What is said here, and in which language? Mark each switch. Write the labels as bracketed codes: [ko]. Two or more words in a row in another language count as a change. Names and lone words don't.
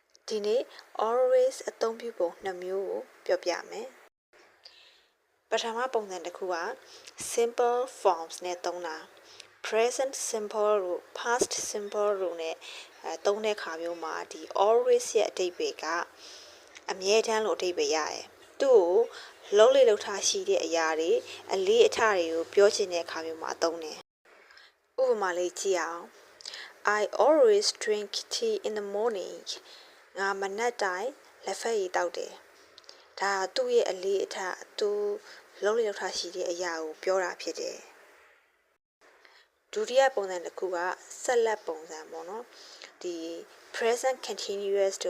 [my] ဒီနေ့ always အသုံးပြုပုံ2မျိုးကိုပြောပြမယ်ပထမပုံစံတစ်ခုက [en] simple forms [my] နဲ့သုံးတာ [en] present simple [my] တို့ [en] past simple [my] တို့နဲ့သုံးတဲ့ခါမျိုးမှာဒီ always ရဲ့အဓိပ္ပာယ်ကအမြဲတမ်းလို့အဓိပ္ပာယ်ရတယ်သူ့ကိုလုံးလေလုံးထားရှိတဲ့အရာတွေအလေးအထားတွေကိုပြောချင်တဲ့ခါမျိုးမှာသုံးတယ်ဥပမာ လေးကြည့်အောင် [en] I always drink tea in the morning [my] ငါမနက်တိုင်းလက်ဖက်ရည်တောက်တယ်ဒါသူ့ရဲ့အလေးအထားသူလုံးလေလုံးထားရှိတဲ့အရာကိုပြောတာဖြစ်တယ်ဒုတိယပုံစံတစ်ခုကဆက်လက်ပုံစံပေါ့နော်ဒီ [en] present continuous [my] တို့